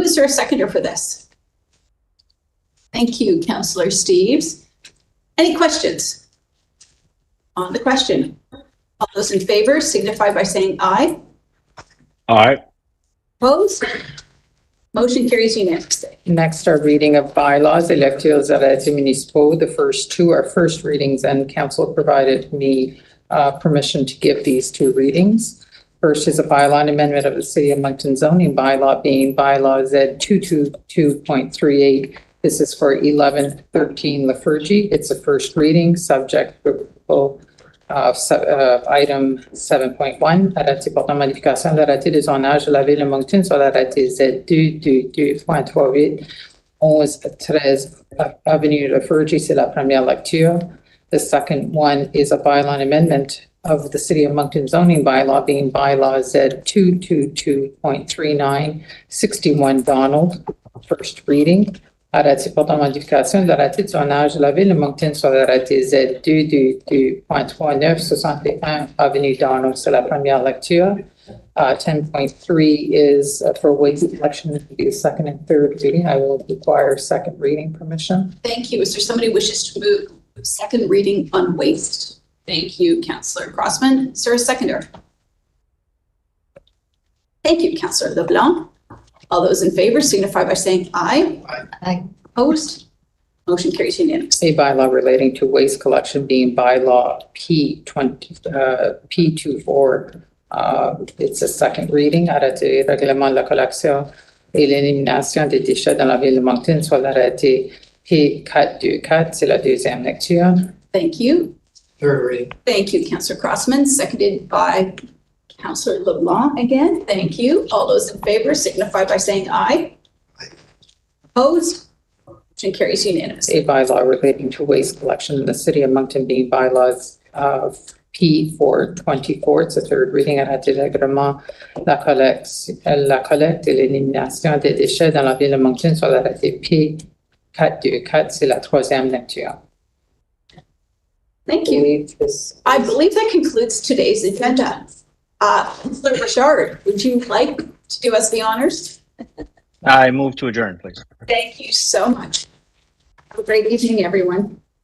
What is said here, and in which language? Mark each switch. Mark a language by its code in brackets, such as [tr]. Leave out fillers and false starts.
[en] Is there a seconder for this? Thank you, Councillor Steeves. Any questions on the question? All those in favor signify by saying aye. Aye. Opposed? Motion carries unanimously. Next, our reading of bylaws, [fr] électeurs arrêtés municipaux. [en] The first two are first readings, and council provided me permission to give these two readings. First is a bylaw amendment of the City of Moncton zoning bylaw being bylaw Z222.38. This is for 1113 Lefurgy. It's a first reading, subject to item 7.1, [fr] arrêté portant modification de l'arrêté de zonage de la ville de Moncton sur l'arrêté Z222.38, 1113 Avenue Lefurgy. C'est la première lecture. [en] The second one is a bylaw amendment of the City of Moncton zoning bylaw being bylaw Z222.39, 61 Donald, first reading. [fr] Arrêté portant modification de l'arrêté de zonage de la ville de Moncton sur l'arrêté Z222.39, 61 Avenue Donald. C'est la première lecture. [en] 10.3 is for waste collection to be the second and third reading. I will require second reading permission. Thank you. Is there somebody who wishes to move second reading on waste? Thank you, Councillor Crossman. Is there a seconder? Thank you, Councillor LeBlanc. All those in favor signify by saying aye. Aye. Opposed? Motion carries unanimously. A bylaw relating to waste collection being bylaw P24. It's a second reading. [fr] Arrêté règlement de la collection et l'élimination des déchets dans la ville de Moncton sur l'arrêté P424. C'est la deuxième lecture. [en] Thank you. Third reading. Thank you, Councillor Crossman, seconded by Councillor LeBlanc again. Thank you. All those in favor signify by saying aye. Opposed? Motion carries unanimously. A bylaw relating to waste collection in the city of Moncton being bylaws of P424. It's a third reading. [fr] Arrêté règlement la collecte et l'élimination des déchets dans la ville de Moncton sur l'arrêté P424. C'est la troisième lecture. [en] Thank you. I believe that concludes today's agenda. Councillor Richard, would you like to do us the honors? I move to adjourn, please. Thank you so much. Have a great evening, everyone.